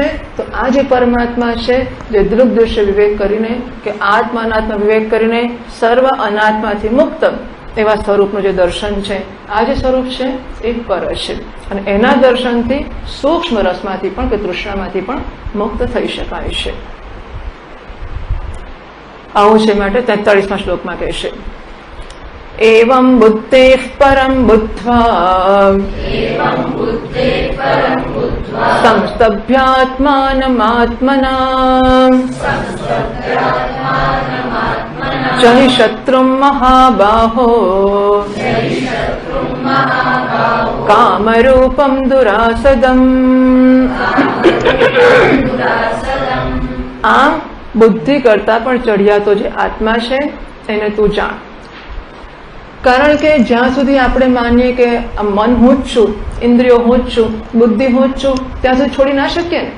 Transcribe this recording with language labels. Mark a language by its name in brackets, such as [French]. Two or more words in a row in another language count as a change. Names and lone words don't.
[Gujarati] તો આ જે પરમાત્મા છે જે દૃગ દૃશ્ય વિવેક કરીને કે આત્મા અનાત્મા વિવેક કરીને સર્વ અનાત્માથી મુક્ત એવા સ્વરૂપનું જે દર્શન છે, આ જે સ્વરૂપ છે એ પર છે. અને એના દર્શનથી સૂક્ષ્મ રસમાંથી પણ કે તૃષ્ણામાંથી પણ મુક્ત થઈ શકાય છે. આવું છે માટે 43મા શ્લોકમાં કહેશે [Sanskrit] एवं बुद्धेः परं बुद्ध्वा संस्तभ्यात्मानमात्मना जहि शत्रुं महाबाहो कामरूपं दुरासदम्। [Gujarati] આમ બુદ્ધિ કરતા પણ ચડિયાતો જે આત્મા છે એને તું જાણ. કારણ કે જ્યાં સુધી આપણે માનીએ કે મન હું જ છું, ઇન્દ્રિયો હું જ છું, બુદ્ધિ હું જ છું, ત્યાં સુધી છોડી ના શકીએ ને.